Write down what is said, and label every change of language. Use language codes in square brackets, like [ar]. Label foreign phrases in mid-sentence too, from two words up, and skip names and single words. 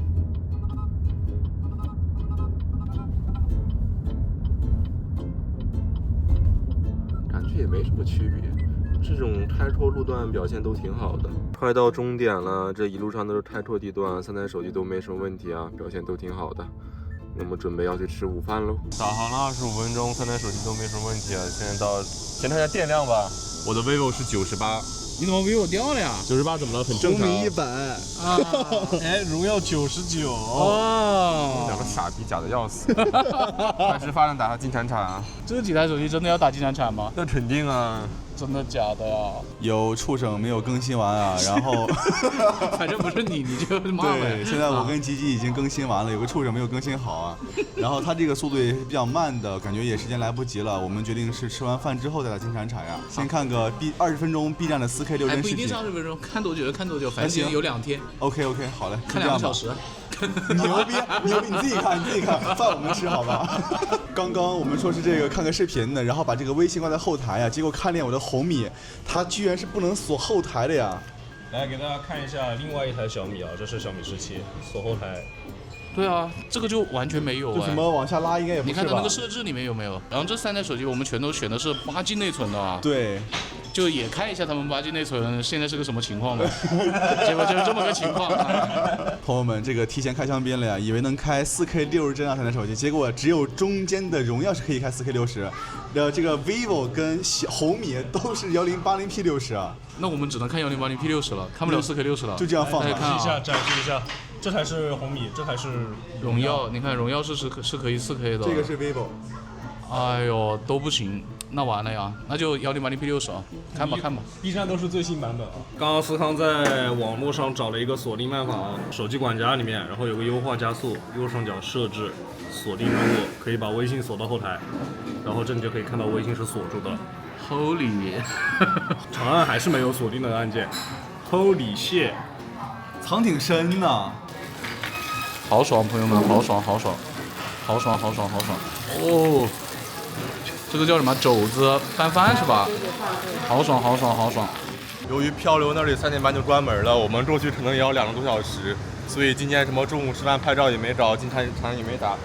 [zh] 也沒什麼區別，這種開拓路段表現都挺好的。快到終點了，這一路上都是開拓地段，3台手機都沒什麼問題啊，表現都挺好的。那麼準備要去吃午飯嘍。導航了25分鐘，3台手機都沒什麼問題啊。現在到，先看一下電量吧。我的 vivo 是98。你怎麼比我掉了呀？98怎麼了？很正常。紅米100 啊，哎，榮耀99。哦，兩個傻逼假的要死。快吃飯了，打下金鏟鏟啊！這幾台手機真的要打金鏟鏟嗎？那肯定啊。真的假的啊？有畜生沒有更新完啊，然後反正不是你就罵唄。對，現在我跟吉吉已經更新完了，有個畜生沒有更新好啊。然後他這個速度也是比較慢的，感覺也時間來不及了。我們決定是吃完飯之後再打金鏟鏟呀。先看個20分鐘 B 站的4K 6幀視頻。不一定是20分鐘，看多久就看多久，反正有2天。 OK， 好嘞，看2個小時。牛逼，你自己看，飯我們吃好吧？剛剛我們說是這個看個視頻的，然後把這個微信掛在後台呀，結果看見我的紅米，它居然是不能鎖後台的呀。來給大家看一下另外一台小米啊，這是小米17，鎖後台。對啊，這個就完全沒有。就什麼往下拉應該也不是吧？你看它那個設置裡面有沒有？然後這3台手機我們全都選的是8G 內存的啊。對。就也看一下他們 8G 內存現在是個什麼情況吧。結果就是這麼個情況。朋友們，這個提前開香檳了呀，以為能開4K 60幀3台手機，結果只有中間的榮耀是可以開4K 60，這個 vivo 跟紅米都是1080p 60啊。那我們只能看1080p 60了，看不了4K 60了。就這樣放吧。展示一下，這台是紅米，這台是榮耀。你看榮耀是可以4K 的。這個是 vivo。哎呦，都不行。那完了呀，那就1080P60啊，看吧。 B 站都是最新版本啊。刚刚思康在网络上找了一个锁定办法啊，手机管家里面，然后有个优化加速，右上角设置锁定任务，可以把微信锁到后台，然后这你就可以看到微信是锁住的。 Holy，长按还是没有锁定的按键。 [en] Holy shit， [zh] 藏挺深呐。好爽，朋友们，好爽！哦，这个叫什么？肘子拌饭是吧？好爽！由于漂流那里3点半就关门了，我们过去可能也要2个多小时，所以今天什么中午吃饭拍照也没找，进场也没打。